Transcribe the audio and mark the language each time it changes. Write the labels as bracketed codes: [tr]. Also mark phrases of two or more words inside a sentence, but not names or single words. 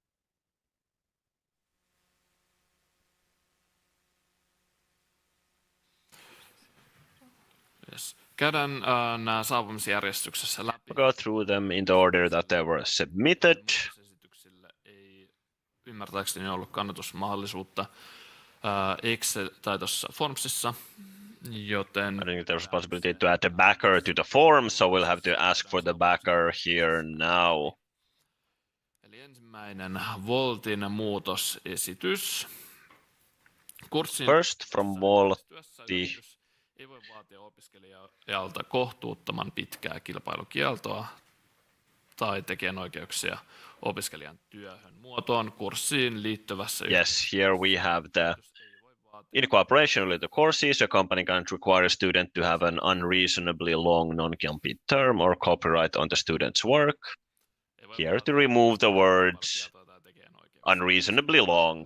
[en] Yes. [fi] Käydään nämä saapumisjärjestyksessä läpi. [en] Go through them in the order that they were submitted. [fi] Ei ymmärtääkseni ollut kannatusmahdollisuutta Excel tai tuossa Formsissa. Joten [en] I think there's a possibility to add a backer to the form, so we'll have to ask for the backer here now. [fi] Eli ensimmäinen Voltin muutosesitys. Kurssin [en] first from Voltti. [fi] Ei voi vaatia opiskelijalta kohtuuttoman pitkää kilpailukieltoa tai tekijänoikeuksia opiskelijan työhön muotoon kurssiin liittyvässä. [en] Yes, here we have the in cooperation with the courses, a company can't require a student to have an unreasonably long non-compete term or copyright on the student's work. Here to remove the words unreasonably long.